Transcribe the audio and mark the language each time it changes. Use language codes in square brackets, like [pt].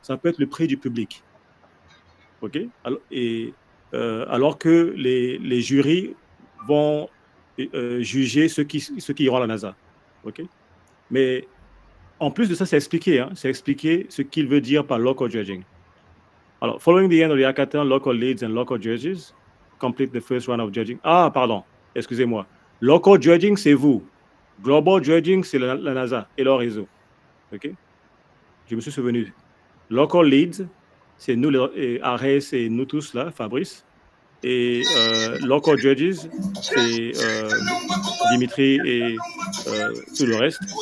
[fr] Ça peut être le prix du public. OK? Alors que les jurys vont juger ceux qui iront à la NASA. OK? Mais en plus de ça, c'est expliqué. C'est expliqué ce qu'il veut dire par local judging. [en] Alors, following the end of the hackathon, local leads and local judges complete the first round of judging. [fr] Ah, pardon, excusez-moi. Local judging, c'est vous. Global judging, c'est la NASA et leur réseau. OK? Je me suis souvenu. Local leads, c'est nous, Arès et nous tous là, Fabrice. Et local judges, c'est Dimitri et tout le reste.